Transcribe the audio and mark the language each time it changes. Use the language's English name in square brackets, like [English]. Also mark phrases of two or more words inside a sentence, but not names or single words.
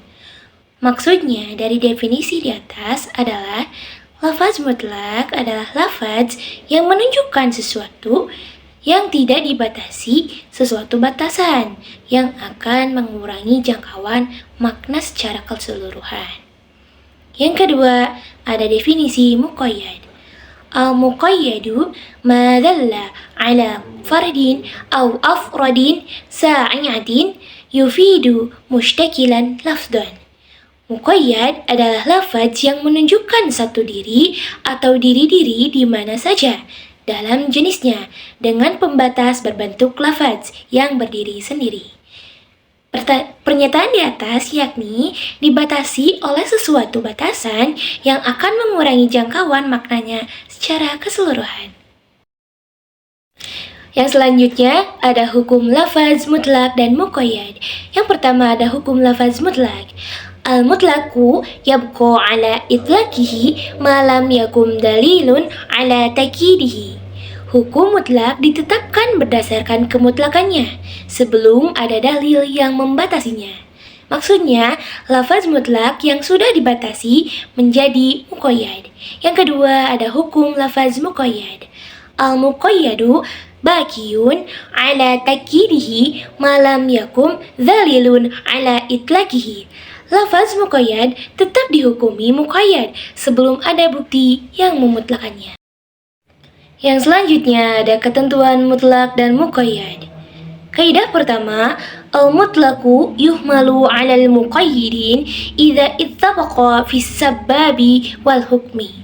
[Indonesian] Maksudnya dari definisi di atas adalah lafaz mutlak adalah lafaz yang menunjukkan sesuatu yang tidak dibatasi sesuatu batasan yang akan mengurangi jangkauan makna secara keseluruhan. Yang kedua, ada definisi muqayyad. [Arabic] المقيد ما دل على فرد أو أفراد شائعة يفيد مستقلا لفظا. [Indonesian] Muqayyad adalah lafaz yang menunjukkan satu diri atau diri-diri di mana saja dalam jenisnya dengan pembatas berbentuk lafaz yang berdiri sendiri. Pernyataan di atas yakni dibatasi oleh sesuatu batasan yang akan mengurangi jangkauan maknanya secara keseluruhan. Yang selanjutnya ada hukum lafaz mutlak dan muqayyad. Yang pertama ada hukum lafaz mutlak. [Arabic] المطلق يبقى على إطلاقه ما لم يقم دليل على تقييده. [Indonesian] Hukum mutlak ditetapkan berdasarkan kemutlakannya sebelum ada dalil yang membatasinya. Maksudnya, lafaz mutlak yang sudah dibatasi menjadi muqayyad. Yang kedua ada hukum lafaz muqayyad. [Arabic] المقيد باق على تقييده ما لم يقم دليل على إطلاقه. [Indonesian] Lafaz muqayyad tetap dihukumi muqayyad sebelum ada bukti yang memutlakannya. Yang selanjutnya ada ketentuan mutlak dan muqayyad. Kaidah pertama, [Arabic] المطلق يحمل على المقيد إذا اتفقا في السبب والحكم.